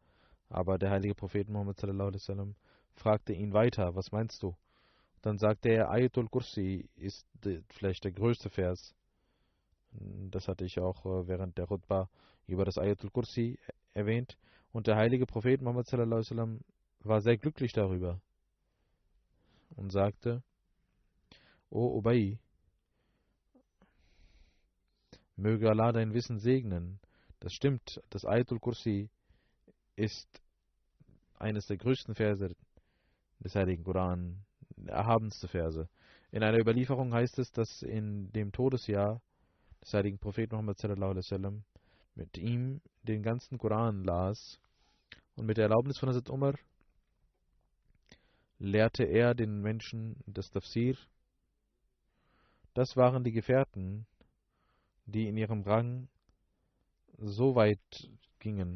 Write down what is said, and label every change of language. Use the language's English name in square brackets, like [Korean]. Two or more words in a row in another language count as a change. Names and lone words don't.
[German] Aber der heilige Prophet Muhammad [Arabic] صلى الله عليه وسلم [German] fragte ihn weiter, was meinst du? Dann sagte er, Ayatul Kursi ist vielleicht der größte Vers. Das hatte ich auch während der Khutbah über das Ayatul Kursi erwähnt. Und der heilige Prophet Muhammad [Arabic] صلى الله عليه وسلم [German] war sehr glücklich darüber und sagte, O Ubay, möge Allah dein Wissen segnen. Das stimmt, das Ayatul Kursi ist eines der größten Verse des Heiligen Koran, der erhabenste Verse. In einer Überlieferung heißt es, dass in dem Todesjahr des heiligen Propheten Muhammad [Arabic] صلى الله عليه وسلم [German] mit ihm den ganzen Koran las und mit der Erlaubnis von Hazrat Umar lehrte er den Menschen das Tafsir. Das waren die Gefährten, die in ihrem Rang so weit gingen.